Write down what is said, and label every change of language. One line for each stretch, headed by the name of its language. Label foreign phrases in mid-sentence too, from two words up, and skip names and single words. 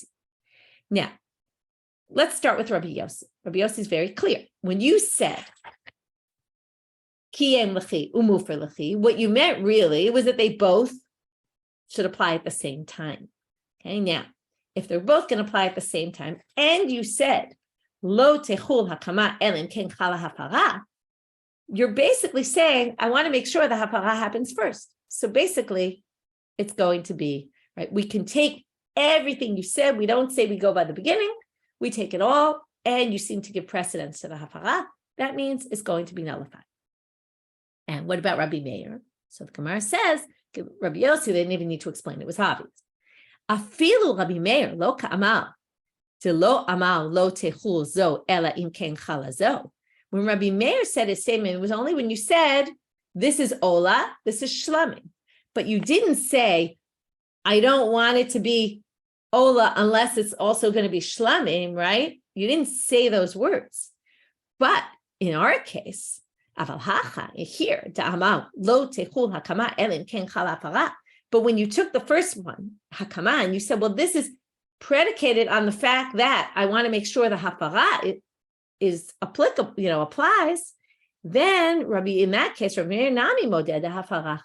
English: Now, let's start with Rabbi Yossi. Rabbi Yossi is very clear. When you said, what you meant really was that they both should apply at the same time. Okay, now, if they're both going to apply at the same time, and you said,
Hebrew: לא תחול הקמה אלא אם כן חלה הפרה,
English: you're basically saying, I want to make sure the hafara happens first. So basically, it's going to be, right, we can take everything you said. We don't say we go by the beginning. We take it all, and you seem to give precedence to the hafara. That means it's going to be nullified. And what about Rabbi Meir? So the Gemara says, Rabbi Yossi, they didn't even need to explain. It was obvious.
Hebrew: אפילו רבי מאיר לא קאמר, תו לא אמר לא תחול זו אלא אם כן חלה זו.
English: When Rabbi Meir said his statement, it was only when you said, this is ola, this is shlamim. But you didn't say, I don't want it to be ola unless it's also going to be shlamim, right? You didn't say those words. But in our case, here, but when you took the first one, hakama, and you said, well, this is predicated on the fact that I want to make sure the hafara is applicable, applies, then in that case, Rabbi Meir
Hebrew: נמי מודה
English: the hafara.